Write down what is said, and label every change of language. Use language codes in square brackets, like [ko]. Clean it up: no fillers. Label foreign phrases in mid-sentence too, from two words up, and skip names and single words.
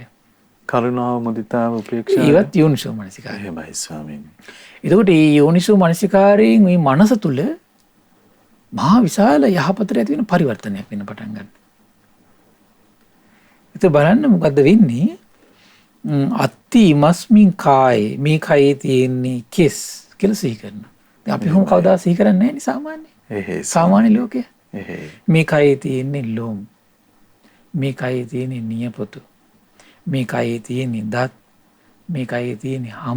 [si] කරුණාව මුදිතාව උපේක්ෂාව ඒවත් යෝනිසෝ මනසිකාරය. එහෙමයි ස්වාමීනි. එතකොට මේ යෝනිසෝ මනසිකාරයෙන් මේ මනස තුළ මහා විශාල යහපතට ඇති වෙන පරිවර්තනයක් වෙන්න පටන් ගන්නවා. ඒක බලන්න මොකද්ද වෙන්නේ? [pi] අත්ති ඉමස්මින් කායේ [si] මේ කයේ තියෙන්නේ කෙස් කියලා සිහි කරනවා. දැන් අපි හොම කවදා සිහි කරන්නේ නැහැ නේ සාමාන්‍යයෙන්. එහෙයි. සාමාන්‍ය ලෝකයේ. එහෙයි. මේ කයේ තියෙන්නේ ලොම්. මේ කයේ තියෙන්නේ නියපොතු. මේ කයේ තියෙන්නේ දත්. මේ කයේ තියෙන්නේ හම.